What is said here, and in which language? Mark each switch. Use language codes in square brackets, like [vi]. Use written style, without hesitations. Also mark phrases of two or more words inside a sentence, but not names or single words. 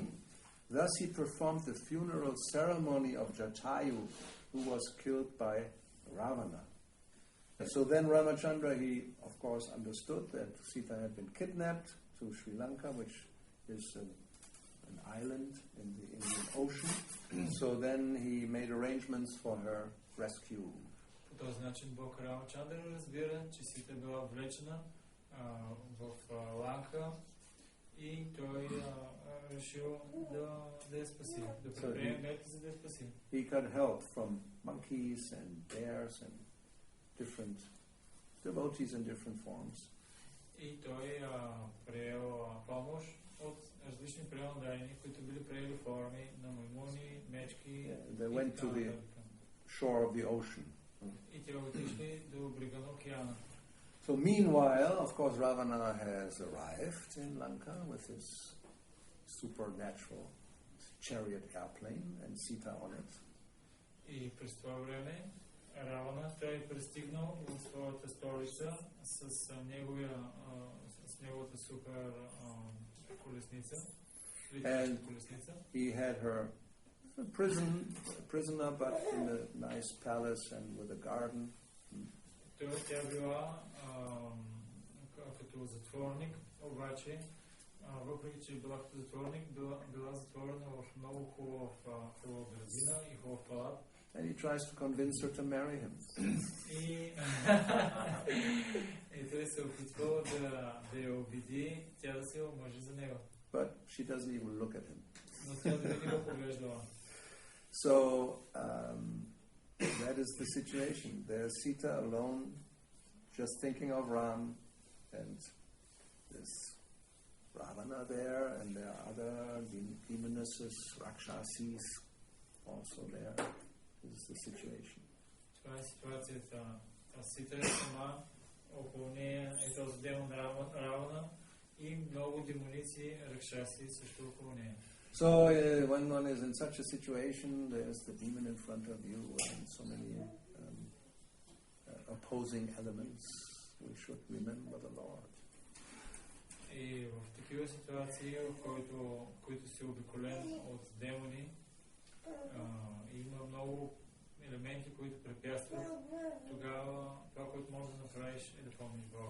[en] Thus he performed the funeral ceremony of Jatayu, who was killed by Ravana. So then Ramachandra, he of course understood that Sita had been kidnapped to Sri Lanka, which is an island in the Indian Ocean. So then he made arrangements for her rescue. [bg] По този начин Бог Рамачандра разбира, че Сита била влечена в Ланка и той решил да я спаси, да предприеме мерки, за да я спаси. [en] He got help from monkeys and bears and different devotees in different forms. [bg] И той приел помощ от различни преемодайни, които били приели форми на маймуни, мечки. [en] They went to the shore of the ocean. [bg] И те отишли до брега на океана. [en] So meanwhile, of course, Ravana has arrived in Lanka with his supernatural chariot airplane and Sita on it. [bg] И през това време Равана той пристигнал в своята столица с неговата супер колесница. [en] And he had her a prisoner, but in a nice palace and with a garden. [bg] Тя била като затворник, обаче въпреки че била като затворник, била затворена в много хубава градина и хубав палат. [en] And he tries to convince her to marry him. [bg] И той се опитва да я убеди тя да се омъжи за него. [en] But she doesn't even look at him. [bg] Но тя дори не го поглеждала. [en] So that is the situation. There's Sita alone, just thinking of Ram, and there's Ravana there, and there are other demonesses, Rakshasis, also there. This is the situation. [bg] Това е ситуацията. Сита е сама, около нея е този демон Равана и много демоници, ракшаси също около нея. [en] So when one is in such a situation, there's the demon in front of you and so many opposing elements. We should remember the Lord. [bg] И в такива ситуации, в които си обиколен от демони, има много елементи, които препятстват, тогава това, което можеш да направиш, е да помниш Бога.